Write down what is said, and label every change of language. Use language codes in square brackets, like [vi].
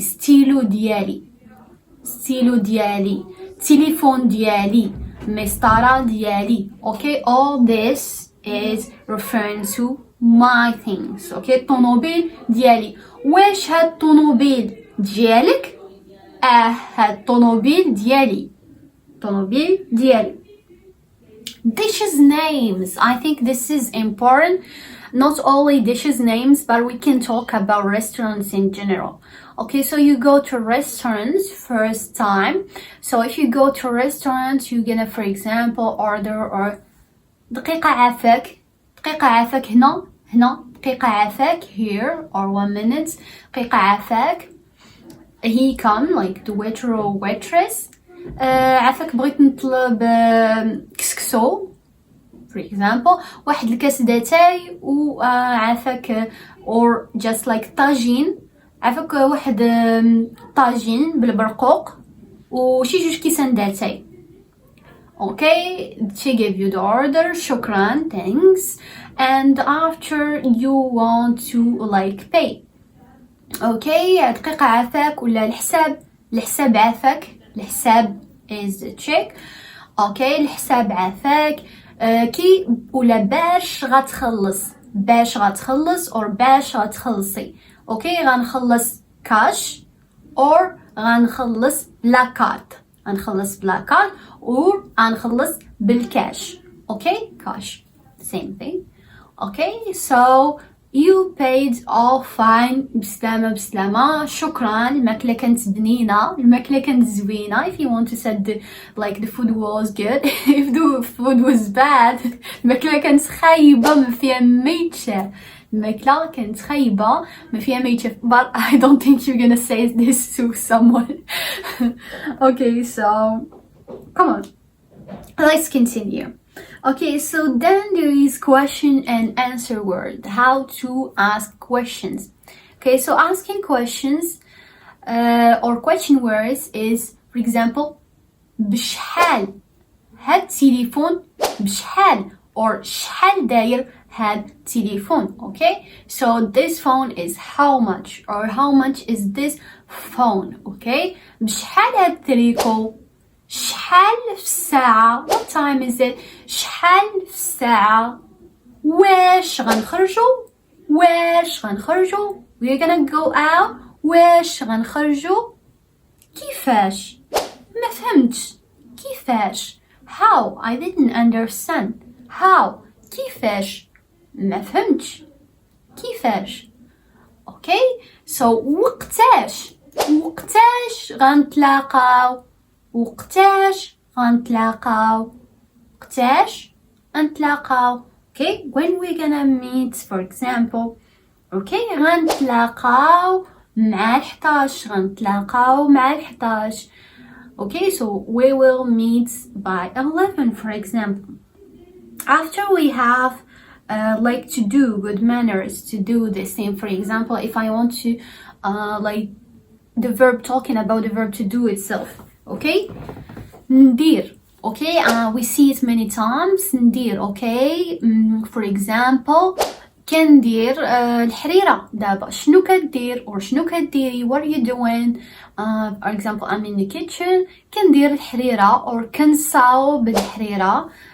[ar] ستيلو ديالي, ستيلو ديالي, تليفون ديالي, مسطرة ديالي. [en] Okay, all this is referring to my things. [ar] Okay, الطوموبيل ديالي. واش هاد الطوموبيل ديالك؟ هاد الطوموبيل ديالي. الطوموبيل ديالي. [en] Dishes names. I think this is important. Not only dishes names, but we can talk about restaurants in general. Okay, so you go to restaurants first time. So if you go to restaurants, you're gonna, for example, order or [ar] دقيقة عافاك. دقيقة عافاك هنا. هنا. دقيقة عافاك [en] here, or 1 minute. [ar] دقيقة عافاك. [en] He come, like the waiter or waitress. [ar] عافاك بغيت نطلب كسكسو [en] for example. [ar] واحد الكاس داتاي وعافاك or just like طاجين. عافاك واحد طاجين بالبرقوق وشي جوج كيسان داتاي. [en] Okay, she gave you the order. شكرا, thanks. And after you want to like pay. [ar] Okay, دقيقة عافاك ولا الحساب. الحساب عافاك. [en] الحساب is the check. [ar] Okay, الحساب عافاك. كي ولا باش غتخلص. باش غتخلص or باش غتخلصي. Okay, غنخلص كاش or غنخلص بلا كارت. غنخلص بلا كارت or غنخلص بالكاش. [en] Okay, cash. Same thing. Okay, so you paid all fine. [ar] بسلامة بسلامة. شكرا. الماكلة كانت بنينة. الماكلة كانت زوينة. [en] If you want to say like the food was good. If the food was bad. [ar] الماكلة كانت خايبة ما فيها ميتشة. الماكلة كانت خايبة ما فيها ميتشة. [en] But I don't think you're gonna say this to someone. Okay, so come on. Let's continue. Okay, so then there is question and answer word. How to ask questions. Okay, so asking questions or question words is, for example, [ar] بشحال هاد التليفون بشحال or شحال داير هاد التليفون. [en] Okay, so this phone is how much or how much is this phone. [ar] Okay, بشحال هاد التريكو. شحال في الساعة. [en] What time is it? [ar] شحال في الساعة. واش غنخرجو. واش غنخرجو. [en] We're gonna go out. [ar] واش غنخرجو. كيفاش. ما فهمتش. كيفاش. How. [en] I didn't understand. How. [ar] كيفاش. ما فهمتش. كيفاش. [en] Okay, so وقتاش. [ar] وقتاش غنتلاقاو. وقتاش غنتلاقاو. وقتاش غنتلاقاو. [en] Okay, when we're gonna meet, for example, [ar] اوكي غنتلاقاو مع 11 غنتلاقاو مع 11. [en] Okay, so we will meet by 11, for example. After we have like to do good manners, to do the same. For example, if I want to like the verb, talking about the verb to do itself. Okay, ندير. Okay, we see it many times. ندير. [ar] Okay, for example, كندير الحريرة دابا. شنو كدير or شنو كديري? [en] What are you doing? For example, I'm in the kitchen. [ar] كندير الحريرة or كنصاوب الحريرة.